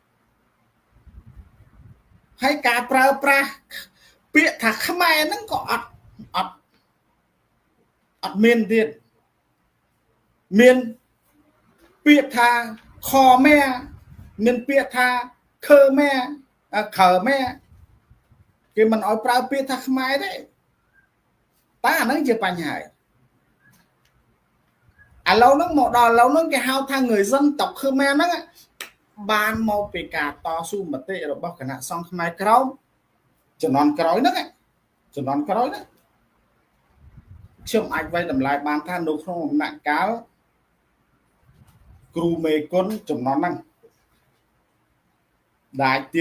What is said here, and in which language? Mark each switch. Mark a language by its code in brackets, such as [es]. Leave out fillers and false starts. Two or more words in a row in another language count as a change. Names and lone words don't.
[km] ហើយការប្រើប្រាស់ពាក្យថាខ្មែរហ្នឹងក៏អត់មានទៀតមានពាក្យថាខមែមានពាក្យថាខើមែខើមែគេមិនអោយប្រើពាក្យថាខ្មែរទេតែអាហ្នឹងជាបញ្ហាឥ ឡូវហ្នឹងមកដល់ឥឡូវហ្នឹងគេហៅថា [vi] người dân tộc Khmer [km] ហ្នឹងបានមកពីការតស៊ូមតិរបស់គណៈសង្ឃខ្មែរក្រមជំនាន់ក្រោយហ្នឹងខ្ញុំអាចវាយតម្លៃបានថានៅក្នុងដំណាក់កាលគ្រូមេគុណជំនាន់ហ្នឹងដែលទៀម